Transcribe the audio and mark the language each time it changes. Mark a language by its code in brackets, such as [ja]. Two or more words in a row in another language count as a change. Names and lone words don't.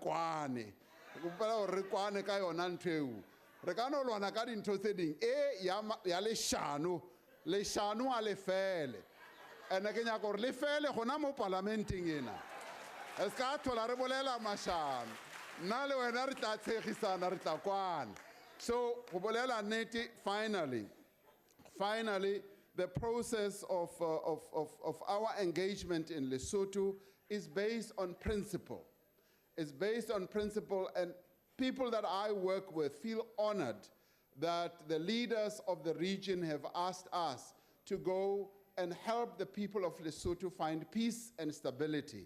[nso] kwane go pela gore re kwane ka yona ntho eo re ka no lwana ka dintho tse ding ya leshano a le fele ene ke nyaka gore le fele gona mo parlamenteng ena e ska thola re bolela mashano nna le wena re tla tshegisana re tla kwana so go bolela nnete [en] finally the process of our engagement in Lesotho is based on principle. It's based on principle, and people that I work with feel honored that the leaders of the region have asked us to go and help the people of Lesotho find peace and stability.